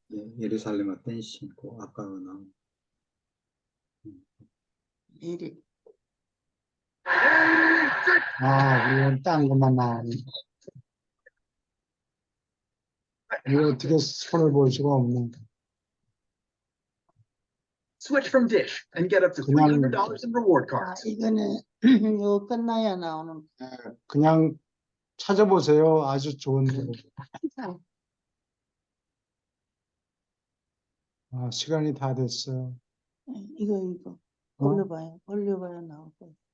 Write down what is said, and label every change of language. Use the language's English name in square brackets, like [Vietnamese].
[Korean] 예, 예루살렘의 댄싱, 아까 나온. 미리. 이건 딴 것만 나오네. 이거 어떻게 손을 볼 수가 없는. [English] Switch from Dish and get up to $300 in reward cards. [Korean] 이거는 이거 끝나야 나오는. 그냥 찾아보세요. 아주 좋은데. 시간이 다 됐어요. 이거 올려봐야 나올 거예요.